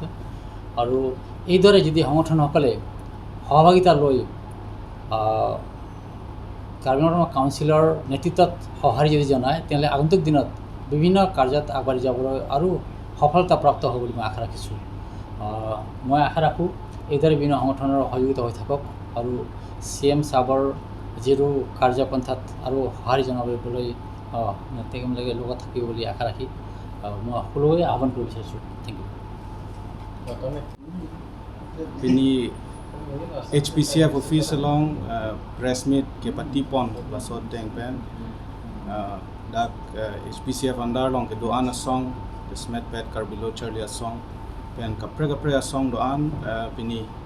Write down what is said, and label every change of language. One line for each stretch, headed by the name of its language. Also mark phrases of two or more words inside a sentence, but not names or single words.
Assamese: আৰু এইদৰে যদি সংগঠনসকলে সহভাগিতা লৈ কাৰ্বি আংলং কাউন্সিলৰ নেতৃত্বত সঁহাৰি যদি জনায় তেনেহ'লে আগন্তুক দিনত বিভিন্ন কাৰ্যত আগবাঢ়ি যাবলৈ আৰু সফলতা প্ৰাপ্ত হ'ব বুলি মই আশা ৰাখিছোঁ। মই আশা ৰাখোঁ এইদৰে বিভিন্ন সংগঠনৰ সহযোগিতা হৈ থাকক আৰু CM ছাৰৰ যিটো কাৰ্যপন্থাত আৰু সঁহাৰি জনাবলৈ তেওঁলোকে লগত থাকিব বুলি আশা ৰাখি মই সকলোৱে আহ্বান কৰিব বিচাৰিছোঁ।
English: thank you.
Karbi: Pini HPCF office along
English: press meet
Karbi: ke patipon basot deng pen dak HPCF andar long ke doan asong the smet pet karbilo charlie asong pen kapre asong doan pini